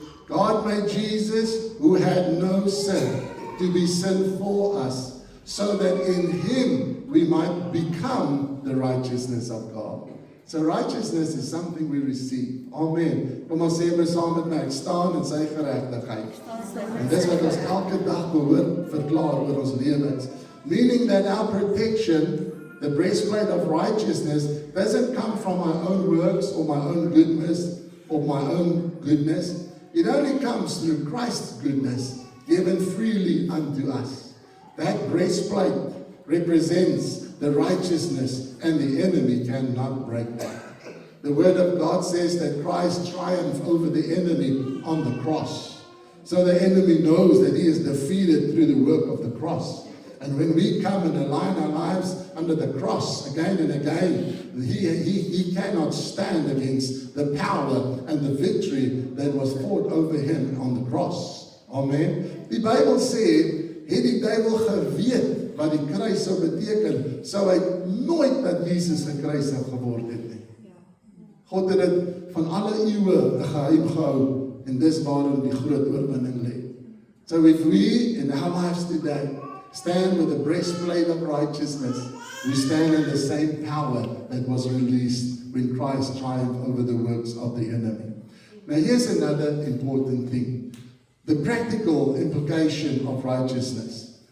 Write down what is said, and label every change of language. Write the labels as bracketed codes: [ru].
[en] God made Jesus, who had no sin, to be sin for us, so that in Him we might become the righteousness of God. So righteousness is something we receive. Amen. [af] Kom ons sê saam met my, ek staan in sy geregtigheid. En dis wat ons elke dag behoort verklaar oor ons lewens. [en] Meaning that our protection, the breastplate of righteousness, doesn't come from my own works or my own goodness or my own goodness. It only comes through Christ's goodness given freely unto us. That breastplate represents the righteousness, and the enemy cannot break that. The Word of God says that Christ triumphed over the enemy on the cross. So the enemy knows that he is defeated through the work of the cross. And when we come and align our lives under the cross again and again, he cannot stand against the power and the victory that was fought over him on the cross. Amen. [af] Die Bybel sê, het die duiwel geweet wat die kruis sou beteken, sou hy nooit dat Jesus gekruisig geword het nie. God het dit van alle eeue 'n geheim gehou, en dis waarom die groot oorwinning lê. [en] So if we in our lives today stand with the breastplate of righteousness, we stand in the same power that was released when Christ triumphed over the works of the enemy. Now here's another important thing. The practical implication of righteousness.